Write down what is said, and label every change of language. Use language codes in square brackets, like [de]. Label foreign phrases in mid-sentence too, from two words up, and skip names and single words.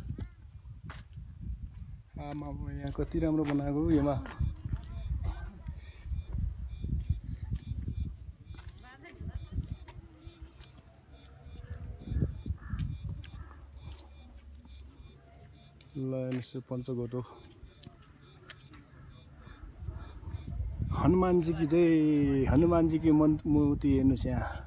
[ne] आमा यहाँ कति राम्रो बनाएको योमा ल हेर्नुहोस् पञ्चकोट हो [hi] हनुमान जी की जय हनुमान जी की मूर्ति [ne] हेर्नुहोस् यहाँ